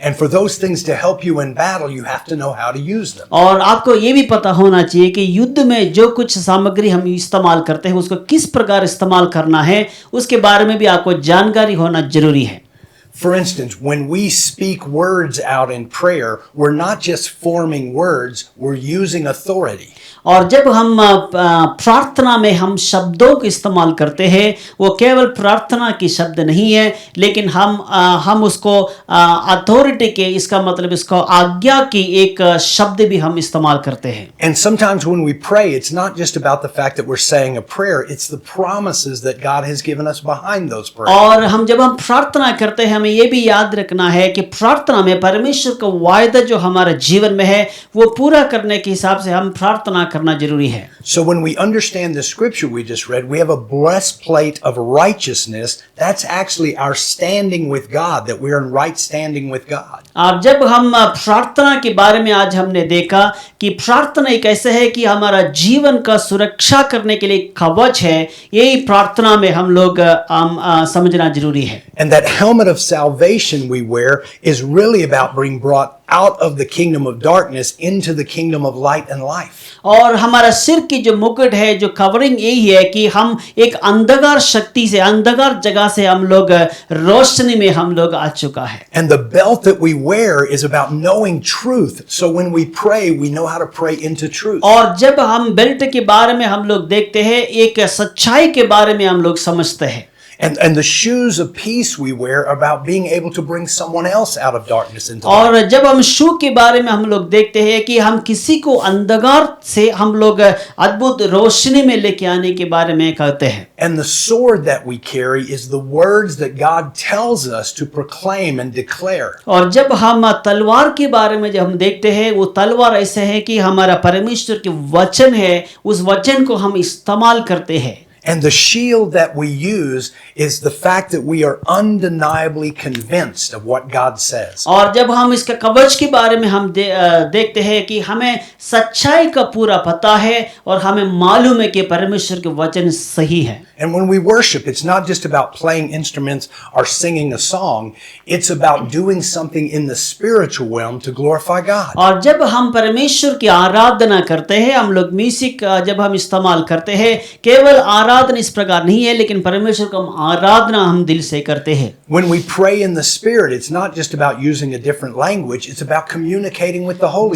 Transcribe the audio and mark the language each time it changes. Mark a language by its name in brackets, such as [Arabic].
[English] And for those things to help you in battle, you have to know how to use them. [Hindi] और आपको ये भी पता होना चाहिए कि युद्ध में जो कुछ सामग्री हम इस्तेमाल करते हैं उसको किस प्रकार इस्तेमाल करना है, उसके बारे में भी आपको जानकारी होना जरूरी है। [English] For instance, when we speak words out in prayer, we're not just forming words, we're using authority. [Hindi] और जब हम प्रार्थना में हम शब्दों का इस्तेमाल करते हैं वो केवल प्रार्थना की शब्द नहीं है, लेकिन हम उसको अथॉरिटी के, इसका मतलब इसको आज्ञा की एक शब्द भी हम इस्तेमाल करते हैं। [English] And sometimes when we pray, it's not just about the fact that we're saying a prayer, it's the promises that God has given us behind those prayers. [Hindi] और हम जब हम प्रार्थना करते हैं हमें ये भी याद रखना है कि प्रार्थना में परमेश्वर का वायदा जो हमारे जीवन में है वो पूरा करने के हिसाब से हम प्रार्थना करना जरूरी है। [English] So when we understand the scripture we just read, we have a breastplate of righteousness. That's actually our standing with God, that we're in right standing with God. [Hindi] अब जब हम प्रार्थना के बारे में आज हमने देखा कि प्रार्थना एक ऐसा है कि हमारा जीवन का सुरक्षा करने के लिए कवच है, यही प्रार्थना में हम लोग समझना जरूरी है। [English] And that helmet of salvation we wear is really about being brought out of the kingdom of darkness into the kingdom of light and life. [Hindi] और हमारा सिर की जो मुकुट है, जो कवरिंग यही है कि हम एक अंधकार शक्ति से, अंधकार जगह से हम लोग रोशनी में हम लोग आ चुका है। [English] And the belt that we wear is about knowing truth. So when we pray, we know how to pray into truth. [Hindi] और जब हम बेल्ट के बारे में हम लोग देखते हैं एक सच्चाई के बारे में हम लोग समझते हैं। [English] And the shoes of peace we wear are about being able to bring someone else out of darkness into light. [Hindi] और जब हम शू के बारे में हम लोग देखते हैं कि हम किसी को अंधकार से हम लोग अद्भुत रोशनी में लेके आने के बारे में कहते हैं. [English] And the sword that we carry is the words that God tells us to proclaim and declare. [Hindi] और जब हम तलवार के बारे में जब हम देखते हैं, वो तलवार ऐसे है कि हमारा परमेश्वर के वचन है, उस वचन को हम इस्तेमाल करते हैं. [English] And the shield that we use is the fact that we are undeniably convinced of what God says. [Hindi] और जब हम इसका कवच के बारे में हम देखते हैं कि हमें सच्चाई का पूरा पता है और हमें मालूम है कि परमेश्वर के वचन सही है. [English] And when we worship, it's not just about playing instruments or singing a song. It's about doing something in the spiritual realm to glorify God. [Hindi] और जब हम परमेश्वर की आराधना करते हैं, हम लोग म्यूजिक जब हम इस्तेमाल करते हैं, केवल आराधना इस प्रकार नहीं है, लेकिन परमेश्वर का आराधना हम दिल से करते हैं. [English] When we pray in the Spirit, it's not just about using a different language. It's about communicating with the Holy